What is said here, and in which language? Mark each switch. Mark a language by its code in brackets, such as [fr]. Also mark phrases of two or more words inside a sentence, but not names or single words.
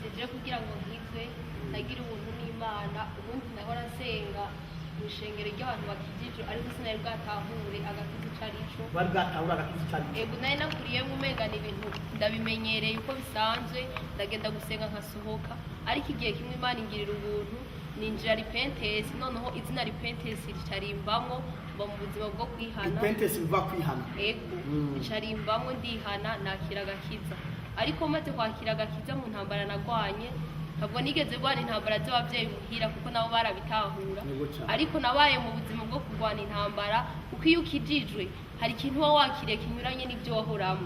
[rn] Je kugira ngo nkizwe nagira ubuntu n'Imana, ubundi nahora nsenga mu ishengero ry'abantu bakijijwe, ariko sinari bwatahure agakiza ico arico. Wari bwatahure agakiza ico arico? Ego nari nakuriyemo umenga ni ibintu ndabimenyereye uko bisanzwe, ndagenda gusenga nkasohoka, ariko igihe kimwe Imana ingirira ubuntu ninjira repentance, noneho izina repentance ricarimbamwo mba mu buzima bwo kwihana. Repentance biva kwihana? Ego ricarimbamwo ndihana, nakira agakiza, ariko maze kwakira agakiza mu ntambara nagwanye, ntabwo nigeze rwana intambara z'ababyeyi muhira kuko nabo barabitahura, ariko nabaye mu buzima bwo kurwana intambara, kuko iyo ukijijwe hari ikintu uba wakiriye kinyuranye n'ibyo wahoramo.